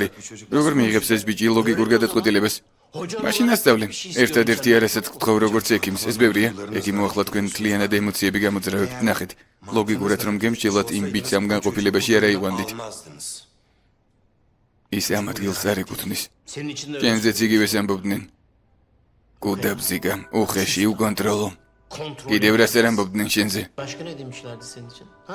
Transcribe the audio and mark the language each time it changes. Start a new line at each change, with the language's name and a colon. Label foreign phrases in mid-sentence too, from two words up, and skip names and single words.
Georgian: როგორ მიიღებს ეს ბიჭი ლოგიკურ გადაწყვეტილებას? მაშინ ასწავლე. ერთადერთი არასაც გთხოვ როგორც ექიმს, ეს ბევრია. ექიმო ახლა თქვენ მთლიანად ემოციები გამოძრავებთ. ნახეთ, ლოგიკურად რომ გემსჯელოთ იმ ბიჭს ამ განყოფილებაში არ აიყვანდით. ის ამ ადგილს არ ეკუთვნის.
Turkish: Senin için de öyle.
Georgian: კენზეც იგივეს ამბობდნენ. კუდაბზიგა, უხეში, უკონტროლო.
Turkish: Kontrol.
Georgian: კიდევ რას არ ამბობდნენ შენზე?
Turkish: Başka ne demişlerdi senin için? Ha?